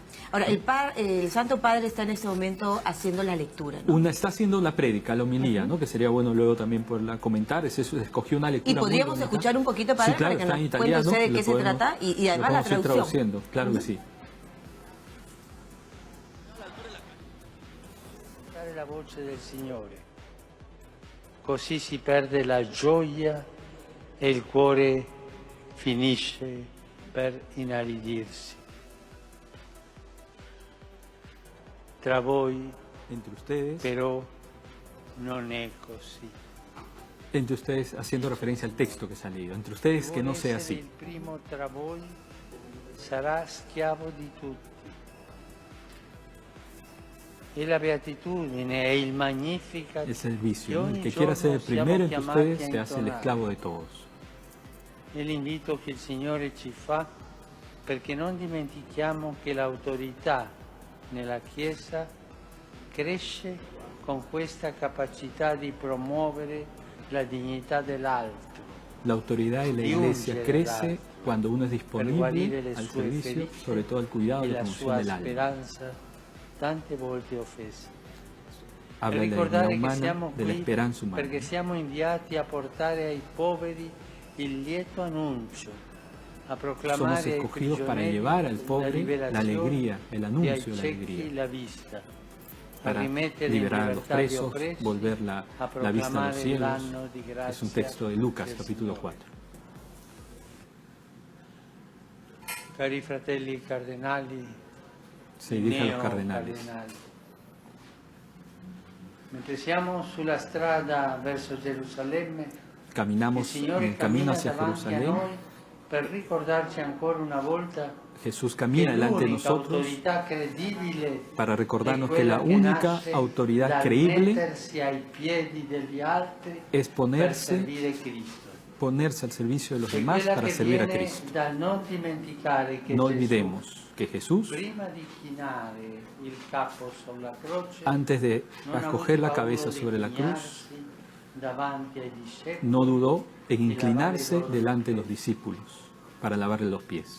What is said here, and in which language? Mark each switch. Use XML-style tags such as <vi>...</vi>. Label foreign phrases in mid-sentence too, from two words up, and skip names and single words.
<es>Ahora, el Santo Padre está en este momento haciendo la lectura, ¿no? Está haciendo la prédica, la homilía, ¿no? Que sería bueno luego también poderla comentar. Escogió una lectura. Y podríamos escuchar un poquito, Padre, sí, claro, para que nos cuente italiano, usted de qué se trata y además la traducción. Traduciendo, claro que sí.</es> <it>La voce del Signore, così si perde la gioia e il cuore finisce per inaridirsi. Tra voi,</it> <es>entre ustedes,</es> <it>però, non è così.</it> <es>Entre ustedes, haciendo referencia al texto que se ha leído, entre ustedes que no sea así.</es> <it>Il primo tra voi sarà schiavo di tutti. E la beatitudine e il Magnificat</it> <es>es el vicio, ¿no? El que quiera ser el primero entre ustedes se hace el esclavo de todos.</es> <it>È l'invito che il Signore ci fa perché non dimentichiamo che l'autorità nella Chiesa cresce con questa capacità di promuovere la dignità dell'altro.</it> <es>La autoridad de la Iglesia crece cuando uno es disponible al servicio, sobre todo al cuidado y la promoción del alma.</es> <it>Tante volte offese.</it> <es>Habla de la dignidad humana, de la esperanza humana.</es> <it>Perché siamo inviati a portare ai poveri il lieto annuncio, a proclamare</it> <es>Somos escogidos para llevar al pobre la alegría, el anuncio de la alegría, para liberar a los presos, volver la vista a los cielos. Es un texto de Lucas, capítulo 4.</es> <it>Cari fratelli cardinali,</it> <es>se dirige a los cardenales.</es> <it>Mentre siamo sulla strada verso Gerusalemme,</it> <es>caminamos en el camino hacia Jerusalén.</es> <it>Per ricordarci ancora una volta</it> <es>Jesús camina delante de nosotros para recordarnos que la única autoridad creíble es ponerse al servicio de los demás para servir a Cristo. No olvidemos que Jesús, antes de acoger la cabeza sobre la cruz, no dudó en inclinarse delante de los discípulos para lavarle los pies.</es>